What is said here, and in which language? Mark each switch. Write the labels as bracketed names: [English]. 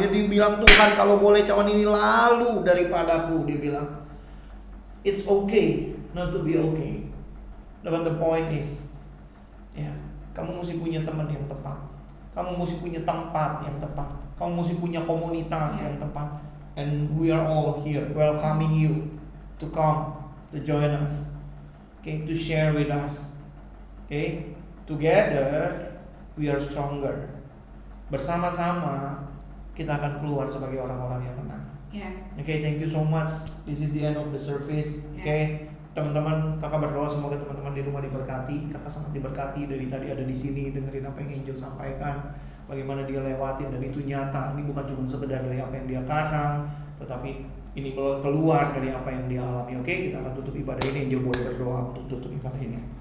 [Indonesian] Dia bilang, Tuhan kalau boleh cawan ini lalu daripadaku. Dia bilang, [English] it's okay not to be okay. But the point is, [Indonesian] ya, kamu mesti punya teman yang tepat. Kamu mesti punya tempat yang tepat. Kamu mesti punya komunitas yang tepat. [English] And we are all here welcoming you to come to join us. Okay, to share with us. Okay, together we are stronger. [Indonesian] Bersama-sama kita akan keluar sebagai orang-orang yang menang. [English] Okay, thank you so much. This is the end of the service. [Indonesian] Okay, teman-teman, kakak berdoa semoga teman-teman di rumah diberkati. Kakak sangat diberkati dari tadi ada di sini dengerin apa yang Angel sampaikan, bagaimana dia lewatin, dan itu nyata. Ini bukan cuma sekedar dari apa yang dia karang, tetapi ini keluar dari apa yang dia alami. Oke, kita akan tutup ibadah ini. Angel boleh berdoa untuk tutup ibadah ini.